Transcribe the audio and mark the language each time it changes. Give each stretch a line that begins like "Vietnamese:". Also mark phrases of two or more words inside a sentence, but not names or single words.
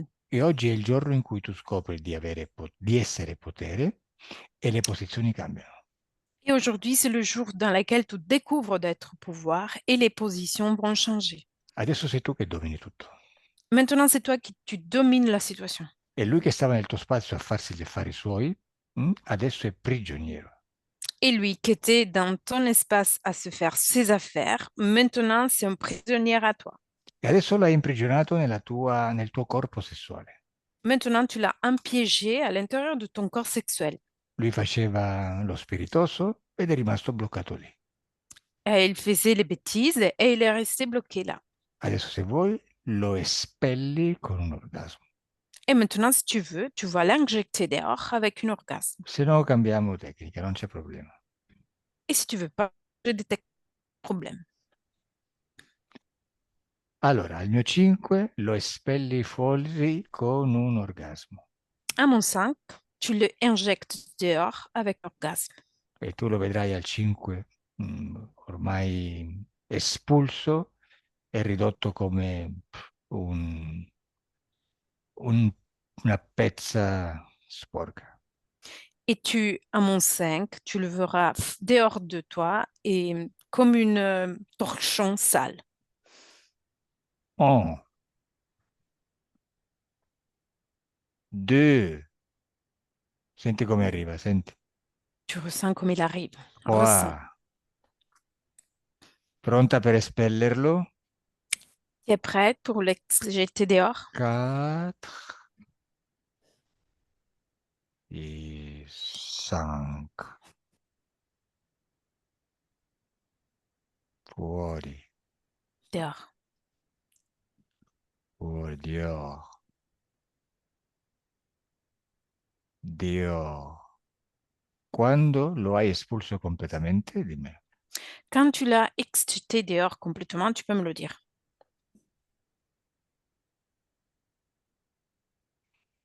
Italian: E oggi è il giorno in cui tu scopri di essere potere e le posizioni cambiano.
French: Et aujourd'hui, c'est le jour dans lequel tu découvres d'être pouvoir et les positions vont changer.
Italian: Adesso sei tu che domini tutto.
French: Maintenant, c'est toi qui tu domines la situation.
Italian: E lui che stava nel tuo spazio a farsi gli affari suoi, adesso è prigioniero.
French: Et lui qui était dans ton espace à se faire ses affaires, maintenant, c'est un prisonnier à toi.
Italian: E adesso l'hai imprigionato nel tuo corpo sessuale.
French: Maintenant, tu l'as empiégé à l'intérieur de ton corps sexuel.
Italian: Lui faceva lo spiritoso ed è rimasto bloccato lì.
French: Et il faisait les bêtises et il est resté bloqué là.
Italian: Adesso se vuoi lo espelli con un orgasmo.
French: Et maintenant, si tu veux, tu vas l'injecter dehors avec un orgasme.
Italian: Se no cambiamo tecnica, non c'è problema.
French: Et si tu veux pas, je détecte le problème.
Italian: Allora, al mio 5 lo espelli fuori con un orgasmo.
French: À mon 5, tu le injectes dehors avec orgasme.
Italian: E tu lo vedrai al 5 ormai espulso e ridotto come un- una pezza sporca.
French: Et à mon 5, tu le verras dehors de toi et comme une torchon sale.
Italian: Oh, 2. Senti come arriva, senti.
French: Tu ressens comme il arrive.
Italian: Qua.
French: Ressens.
Italian: Pronta per espellerlo?
French: Tu es prête pour le jeter dehors? 4 et 5.
Italian: Fuori,
French: Dehors.
Italian: fuori, Dio. Dio. Quando lo hai espulso completamente, dimmi.
French: Quand tu l'as jeté dehors complètement, tu peux me le dire.